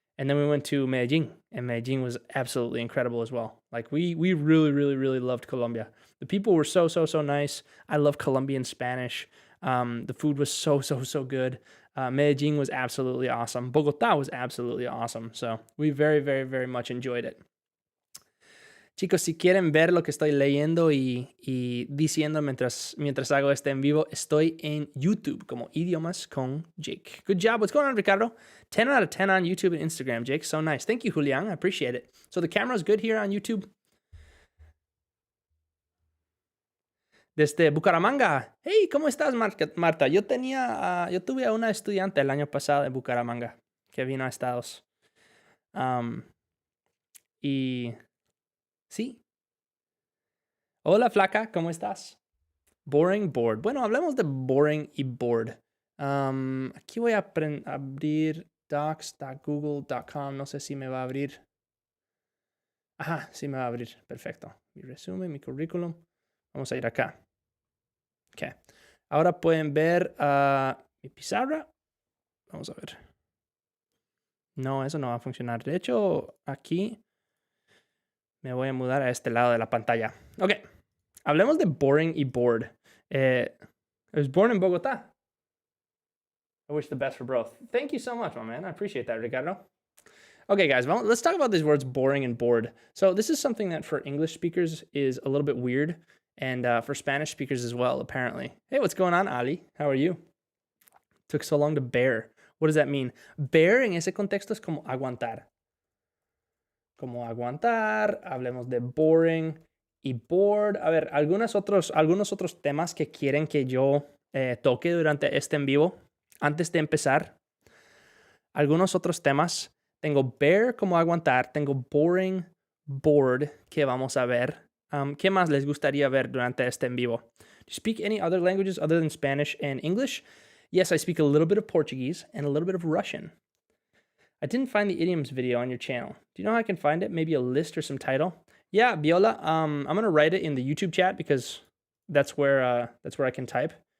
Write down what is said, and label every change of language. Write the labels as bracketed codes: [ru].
[en] And then we went to Medellin, and Medellin was absolutely incredible as well. Like, we really loved Colombia. The people were so nice. I love Colombian Spanish. The food was so good. Medellin was absolutely awesome. Bogota was absolutely awesome. So we very much enjoyed it. [es] Chicos, si quieren ver lo que estoy leyendo y diciendo mientras hago este en vivo, estoy en YouTube como Idiomas con Jake. [en] Good job. What's going on, Ricardo? 10 out of 10 on YouTube and Instagram, Jake. So nice. Thank you, Julian. I appreciate it. So the camera's good here on YouTube. [es] Desde Bucaramanga. Hey, ¿cómo estás, Marta? Yo tuve a una estudiante el año pasado de Bucaramanga que vino a Estados. Y... sí. Hola, flaca, ¿cómo estás? Boring, bored. Bueno, hablemos de boring y bored. Aquí voy a abrir docs.google.com. No sé si me va a abrir. Ajá, sí me va a abrir. Perfecto. Mi resumen, mi currículum. Vamos a ir acá. Ok. Ahora pueden ver mi pizarra Vamos a ver. No, eso no va a funcionar. De hecho, aquí me voy a mudar a este lado de la pantalla. Ok, hablemos de boring y bored. [en] I was born in Bogotá. I wish the best for both. Thank you so much, my man. I appreciate that, Ricardo. Okay, guys, well, let's talk about these words boring and bored. So this is something that for English speakers is a little bit weird, and for Spanish speakers as well, apparently. Hey, what's going on, Ali? How are you? Took so long to bear. What does that mean? [es] Bear en ese contexto es como aguantar. Como aguantar, hablemos de boring y bored. A ver, algunos otros temas que quieren que yo toque durante este en vivo. Antes de empezar, algunos otros temas. Tengo bear como aguantar, tengo boring, bored, que vamos a ver. ¿Qué más les gustaría ver durante este en vivo? [en] Do you speak any other languages other than Spanish and English? Yes, I speak a little bit of Portuguese and a little bit of Russian. I didn't find the idioms video on your channel. Do you know how I can find it? Maybe a list or some title? Yeah, Viola, I'm going to write it in the YouTube chat because that's where I can type.